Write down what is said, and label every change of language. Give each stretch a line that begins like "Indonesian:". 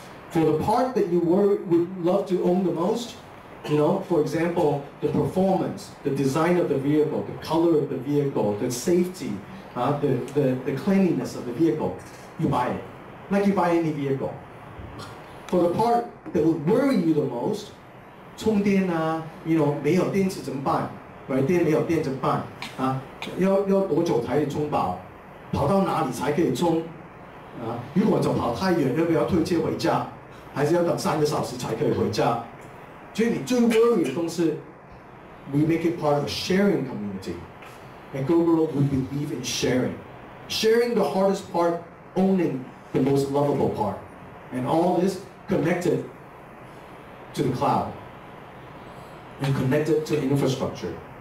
English: For the part that you would love to own the most, for example, the performance, the design of the vehicle, the color of the vehicle, the safety, the cleanliness of the vehicle, you buy it, like you buy any vehicle. For the part that would worry you the most,
Chinese: 充电啊，没有电池怎么办？ right， 电没有电怎么办？要多久才可以充饱？跑到哪里才可以充？如果走跑太远，要不要推车回家？还是要等3个小时才可以回家？所以你最 worry 的东西
English: ，we make it part of a sharing community. At Gogoro, we believe in sharing. Sharing the hardest part, owning the most lovable part. And all this connected to the cloud and connected to infrastructure.